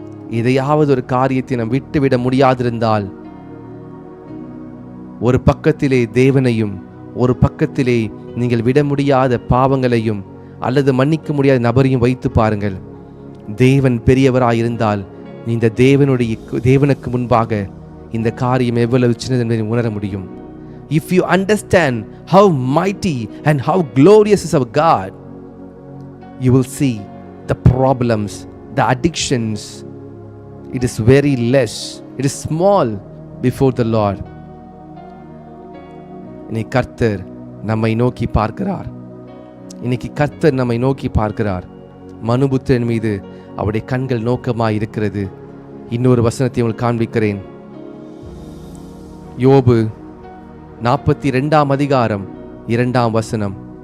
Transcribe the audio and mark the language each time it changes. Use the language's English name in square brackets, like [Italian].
[Tamil] எதையாவது ஒரு காரியத்தை நாம் விட்டுவிட முடியாதிருந்தால், ஒரு பக்கத்திலே தேவனையும் ஒரு பக்கத்திலே நீங்கள் விட முடியாத பாவங்களையும் அல்லது மன்னிக்க முடியாத நபரையும் வைத்து பாருங்கள். தேவன் பெரியவராயிருந்தால் இந்த தேவனுக்கு முன்பாக இந்த காரியம் எவ்வளவு சின்னது என்பதை உணர முடியும். [English] If you understand how mighty and how glorious is our God, you will see the problems, the addictions. It is very less, it is small before the Lord. [Tamil] இன்னைக்கு கர்த்தர் நம்மை நோக்கி பார்க்கிறார். இன்னைக்கு கர்த்தர் நம்மை நோக்கி பார்க்கிறார். மனுபுத்திரன் மீது அவருடைய கண்கள் நோக்கமாய் இருக்கிறது. இன்னொரு வசனத்தை உங்களுக்கு காண்பிக்கிறேன். யோபு 42 அதிகாரம் 2 வசனம்.